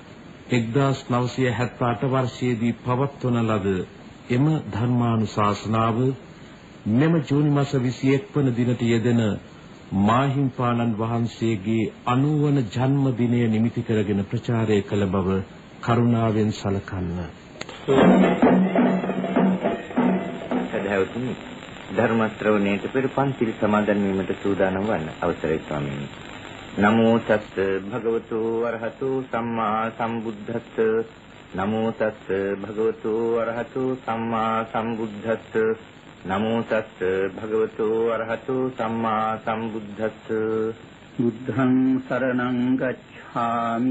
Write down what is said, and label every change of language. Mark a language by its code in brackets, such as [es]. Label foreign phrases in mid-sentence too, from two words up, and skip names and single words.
[si] 1978 වර්ෂයේදී පවත්වන ලද එම ධර්මානුශාසනාව මෙම ජූනි මාස 21 වන දිනට යෙදෙන මාහිම්පාණන් වහන්සේගේ 90 වන ජන්ම දිනය නිමිති කරගෙන ප්‍රචාරය කළ බව කරුණාවෙන් සලකන්න. සදහවතුනි, ධර්ම ශ්‍රවණයට පෙර පන්සිල් සමාදන් වීමට සූදානම් වන්න අවසරයි ස්වාමීනි. [pi] නමෝ තස්ස භගවතු වරහතු සම්මා සම්බුද්දස්ස. නමෝ තස්ස භගවතු වරහතු සම්මා සම්බුද්දස්ස. නමෝ තස්ස භගවතු වරහතු සම්මා සම්බුද්දස්ස. බුද්ධං සරණං ගච්ඡාමි.